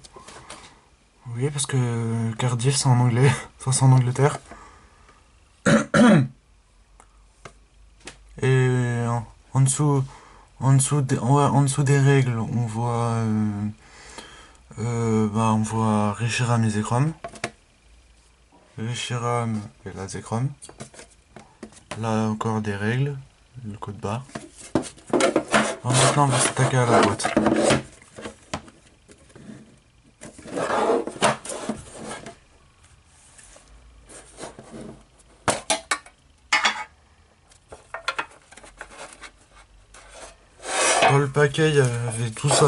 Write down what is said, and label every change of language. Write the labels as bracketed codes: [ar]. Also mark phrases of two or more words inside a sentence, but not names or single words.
[fr] Oui, parce que Cardiff c'est en anglais. Enfin c'est en Angleterre. Et en dessous, en dessous des règles, on voit, bah, on voit Reshiram et Zekrom. Reshiram et la Zekrom. Là encore des règles, le code barre. Alors maintenant on va s'attaquer à la boîte. Dans le paquet il y avait tout ça.